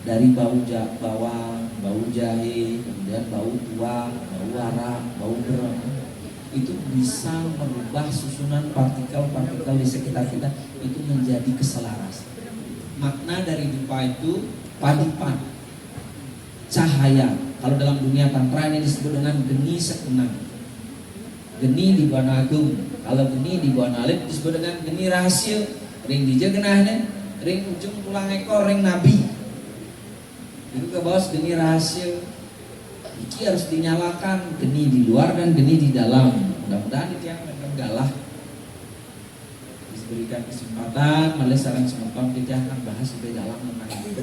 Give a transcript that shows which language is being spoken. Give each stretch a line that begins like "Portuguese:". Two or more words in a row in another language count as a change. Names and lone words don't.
Indonesian: dari bawang, bau jahe, kemudian bau tuang, bau arak, bau garam, itu bisa merubah susunan partikel-partikel di sekitar kita itu menjadi keselarasan. Makna dari dupa itu padipan, cahaya. Kalau dalam dunia tantra ini disebut dengan geni sekenang. Geni di Buana Agung, kalau geni di Buana Alit disebut dengan geni rahasia.
Balinese: Ring dija genahnya, ring ujung tulang ekor, ring nabi.
Indonesian: Itu ke bawah geni rahasia. Iki harus dinyalakan, geni di luar dan geni di dalam. Mudah-mudahan itu yang akan galah. Diberikan kesempatan, malah sarang semoga kita akan bahas lebih dalam mengenai itu.